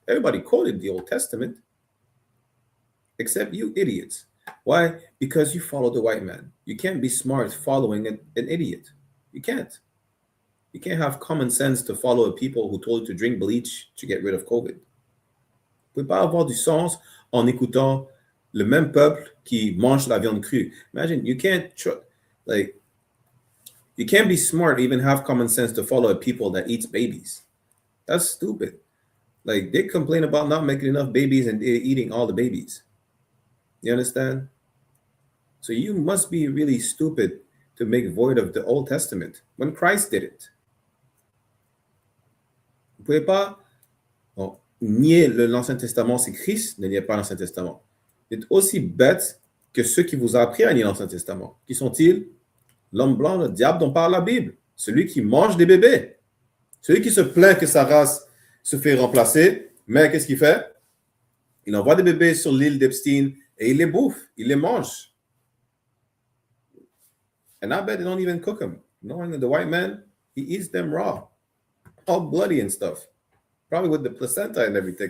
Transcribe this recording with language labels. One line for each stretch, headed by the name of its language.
English: Everybody quoted the Old Testament, except you idiots. Why? Because you follow the white man. You can't be smart following an idiot. You can't. You can't have common sense to follow people who told you to drink bleach to get rid of COVID.
French: Vous ne pouvez pas avoir du sens en écoutant le même peuple qui mange la viande crue.
English: Imagine, you can't be smart, even have common sense to follow a people that eats babies. That's stupid. Like, they complain about not making enough babies and they're eating all the babies. You understand? So you must be really stupid to make void of the Old Testament when Christ did it.
French: Vous pouvez pas nier l'Ancien Testament si Christ ne nie pas l'Ancien Testament. Vous êtes aussi bête que ceux qui vous ont appris à nier l'Ancien Testament. Qui sont-ils? L'homme blanc, le diable dont parle la Bible. Celui qui mange des bébés. Celui qui se plaint que sa race se fait remplacer. Mais qu'est-ce qu'il fait? Il envoie des bébés sur l'île d'Epstein et il les bouffe. Il les mange.
English: And I bet they don't even cook them. Knowing that the white man, he eats them raw. All bloody and stuff. Probably with the placenta and everything.